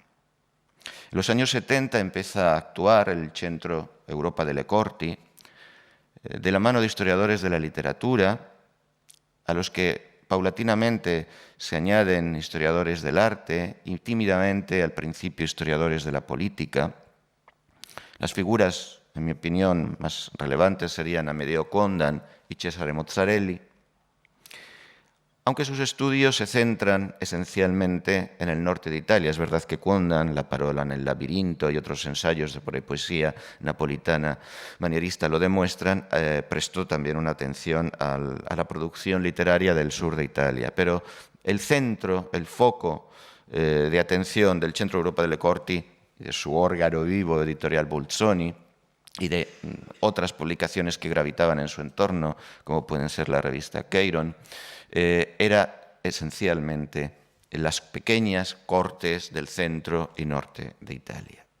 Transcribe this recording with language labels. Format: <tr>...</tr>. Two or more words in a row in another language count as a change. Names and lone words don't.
<es>En los años 70 empieza a actuar el Centro Europa delle Corti, de la mano de historiadores de la literatura, a los que paulatinamente se añaden historiadores del arte y tímidamente al principio historiadores de la política. Las figuras, en mi opinión, más relevantes serían Amedeo Condan y Cesare Mozzarelli, aunque sus estudios se centran esencialmente en el norte de Italia. Es verdad que Condan, La parola nel labirinto y otros ensayos de poesía napolitana manierista lo demuestran, prestó también una atención a la producción literaria del sur de Italia. Pero el centro, el foco de atención del Centro Europa delle Corti, de su órgano vivo editorial Bolzoni, y de otras publicaciones que gravitaban en su entorno, como pueden ser la revista Cheiron, era esencialmente en las pequeñas cortes del centro y norte de Italia.</es>